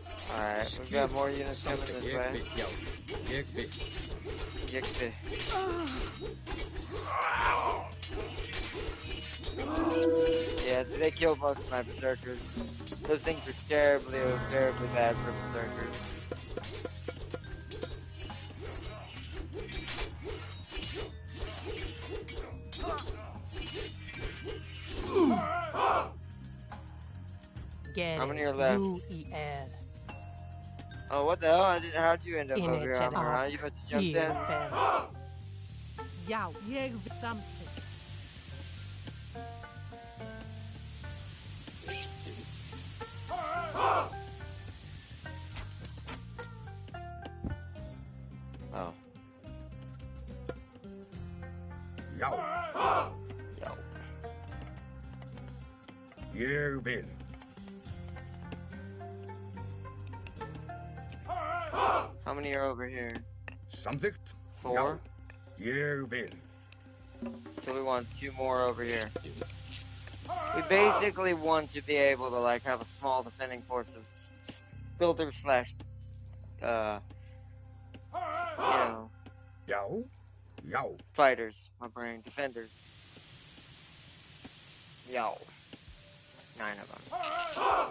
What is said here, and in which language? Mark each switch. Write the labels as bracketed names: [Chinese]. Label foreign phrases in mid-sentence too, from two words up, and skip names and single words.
[English] Alright, we've got more units coming [Icelandic] Samþykkt. [English] this [Icelandic] Ég [English] way. [Icelandic] vil, já. Ég vil. Yixi. [English] Yeah, so they killed most of my berserkers. Those things are terribly, terribly bad for berserkers. How many are left? Oh, what the hell? How'd you end up over here, Amara? You must have jumped in. [Icelandic] Já, ég vil something. [English] Oh. [Icelandic] Já, [English] Yo. [Icelandic] ég vil. [English] How many are over here? [Icelandic] Samþykkt? 4? Ég vil. [English] So we want 2 more over here. We basically want to be able to like have a small defending force of builders slash, you know, [Icelandic] Já, já. [English] fighters. My brain, defenders. Yo, 9 of them.